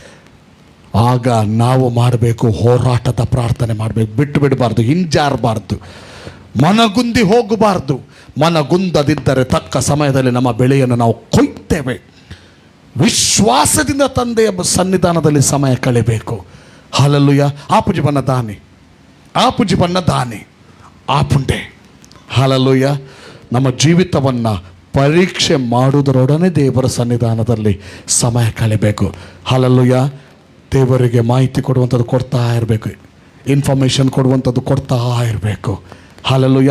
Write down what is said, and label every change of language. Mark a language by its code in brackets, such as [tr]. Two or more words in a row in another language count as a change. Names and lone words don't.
[kn] ಆಗ ನಾವು ಮಾಡಬೇಕು, ಹೋರಾಟದ ಪ್ರಾರ್ಥನೆ ಮಾಡಬೇಕು. ಬಿಟ್ಟು ಬಿಡಬಾರ್ದು, ಹಿಂಜಾರಬಾರ್ದು, ಮನಗುಂದಿ ಹೋಗಬಾರ್ದು. ಮನಗುಂದದಿದ್ದರೆ ತಕ್ಕ ಸಮಯದಲ್ಲಿ ನಮ್ಮ ಬೆಳೆಯನ್ನು ನಾವು ಕೊಯ್ತೇವೆ. ವಿಶ್ವಾಸದಿಂದ ತಂದೆಯ ಸನ್ನಿಧಾನದಲ್ಲಿ ಸಮಯ ಕಳೆಯಬೇಕು. ಹಲ್ಲೆಲೂಯಾ. [tcy] ಆಪುಜಿ ಬನ್ನ ದಾನಿ, ಆಪುಜಿ ಬನ್ನ ದಾನಿ, ಆಪುಂಡೆ. [kn] ಹಲ್ಲೆಲೂಯಾ. ನಮ್ಮ ಜೀವಿತವನ್ನು ಪರೀಕ್ಷೆ ಮಾಡುವುದರೊಡನೆ ದೇವರ ಸನ್ನಿಧಾನದಲ್ಲಿ ಸಮಯ ಕಳೆಯಬೇಕು. ಹಲ್ಲೆಲೂಯಾ. ದೇವರಿಗೆ ಮಾಹಿತಿ ಕೊಡುವಂಥದ್ದು ಕೊಡ್ತಾ ಇರಬೇಕು, ಇನ್ಫಾರ್ಮೇಷನ್ ಕೊಡುವಂಥದ್ದು ಕೊಡ್ತಾ ಇರಬೇಕು. ಹಲ್ಲೆಲೂಯಾ.